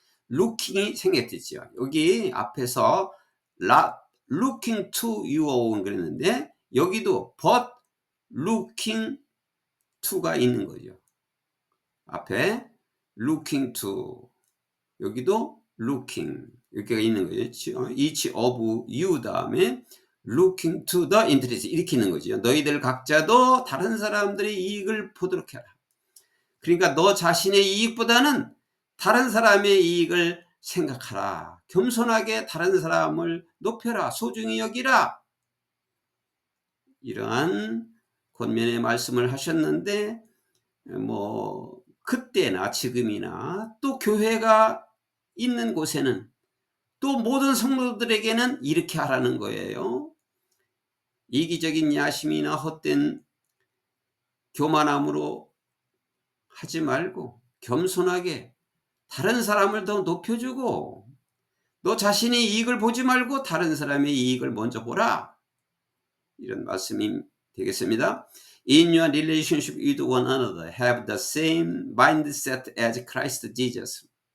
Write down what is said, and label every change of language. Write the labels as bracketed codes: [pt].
[ko] looking이 생략됐죠. 여기 앞에서 [en] looking to your own [ko] 그랬는데 여기도 [en] but looking to [ko] 가 있는 거죠. 앞에 looking to, 여기도 looking 여기가 있는 거죠. [en] each of you [ko] 다음에 [en] looking to the interest [ko] 이렇게 있는 거죠. 너희들 각자도 다른 사람들의 이익을 보도록 해라. 그러니까 너 자신의 이익보다는 다른 사람의 이익을 생각하라. 겸손하게 다른 사람을 높여라. 소중히 여기라. 이러한 권면의 말씀을 하셨는데 뭐 그때나 지금이나 또 교회가 있는 곳에는 또 모든 성도들에게는 이렇게 하라는 거예요. 이기적인 야심이나 헛된 교만함으로 하지 말고 겸손하게 다른 사람을 더 높여주고 너 자신의 이익을 보지 말고 다른 사람의 이익을 먼저 보라. 이런 말씀이 되겠습니다. [en] In your relationship with one another, have the same mindset as Christ Jesus.